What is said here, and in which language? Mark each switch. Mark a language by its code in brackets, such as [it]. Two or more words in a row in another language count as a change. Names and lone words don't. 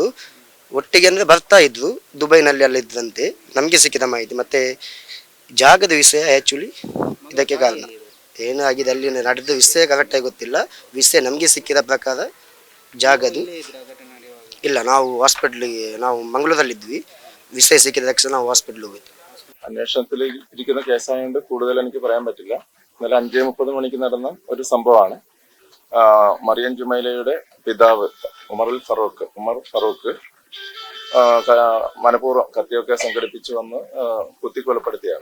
[kn] ಒಟ್ಟಿಗೆ ಅಂದ್ರೆ ಬರ್ತಾ ಇದ್ರು, ದುಬೈನಲ್ಲಿ ಎಲ್ಲ ಇದ್ರಂತೆ ನಮಗೆ ಸಿಕ್ಕಿದ ಮಾಹಿತಿ. ಮತ್ತೆ ಜಾಗದ ವಿಷಯ ಆ್ಯಕ್ಚುಲಿ ಇದಕ್ಕೆ ಕಾರಣ ಏನಾಗಿದೆ, ಅಲ್ಲಿ ನಡೆದ ವಿಷಯ ಕರೆಕ್ಟಾಗಿ ಗೊತ್ತಿಲ್ಲ. ವಿಷಯ ನಮಗೆ ಸಿಕ್ಕಿದ ಪ್ರಕಾರ ಜಾಗದು ಇಲ್ಲ. ನಾವು ಹಾಸ್ಪಿಟ್ಲಿಗೆ, ನಾವು ಮಂಗಳೂರಲ್ಲಿದ್ವಿ. ವಿಷಯ ಸಿಕ್ಕಿದ ತಕ್ಷಣ ನಾವು ಹಾಸ್ಪಿಟಲ್ ಹೋಗಿದ್ವಿ. [ml] അന്വേഷണത്തിൽ ഇരിക്കുന്ന കേസായതുകൊണ്ട് കൂടുതൽ എനിക്ക് പറയാൻ പറ്റില്ല. ഇന്നലെ 5:30 മണിക്ക് നടന്ന ഒരു സംഭവമാണ്. മറിയം ജുമൈലയുടെ പിതാവ് ഉമർ ഫറൂഖ് മനഃപൂർവ്വം കത്തിയൊക്കെ സംഘടിപ്പിച്ചു വന്ന് കുത്തിക്കൊലപ്പെടുത്തിയാണ്.